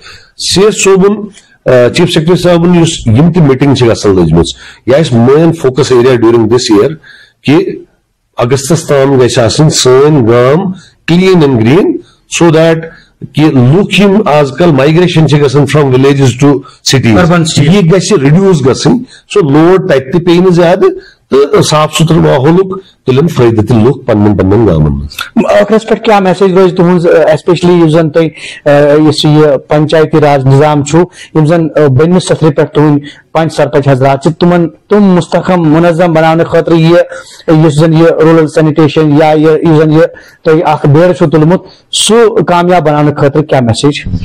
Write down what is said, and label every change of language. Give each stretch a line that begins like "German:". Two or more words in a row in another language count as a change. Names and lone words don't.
Kashmiri: سی ایس صٲبُن
English: chief secretary
Kashmiri: صٲبُن یُس یِم تہِ میٖٹنگ چھِ گژھان لٔجمٕژ یہِ آسہِ
English: main focus area during this year
Kashmiri: کہِ اگستس تام گژھِ آسٕنۍ سٲنۍ گام
English: clean and green so that
Kashmiri: کہ لُکھ یِم آز کل مایگریشن چھِ گژھان
English: from villages to cities
Kashmiri: یہِ گژھِ رِڈیوٗس گژھٕنۍ سُہ لوڈ تتہِ تہِ پیٚیہِ نہٕ زیادٕ تہٕ صاف ستھرٕ ماحولُک تُلن فٲیدٕ تہِ لُکھ پننٮ۪ن پننٮ۪ن گامن منٛز. ٲخرس پٮ۪ٹھ کیٛاہ میسیج روزِ تُہنٛز ایسپیشلی یُس زن تۄہہِ یُس یہِ پنچایتی راج نظام چھُ یِم زن بٔنمِس سطرٕ پٮ۪ٹھ تُہنٛدۍ پنچ سرپنچ حضرات چھِ تِم مستحکم منظم بناونہٕ خٲطرٕ یُس زن یہِ
English: rural sanitation
Kashmiri: یا یُس زن یہِ تۄہہِ اکھ بیڑٕ چھُو تُلمُت سُہ کامیاب بناونہٕ خٲطرٕ کیٛاہ میسیج؟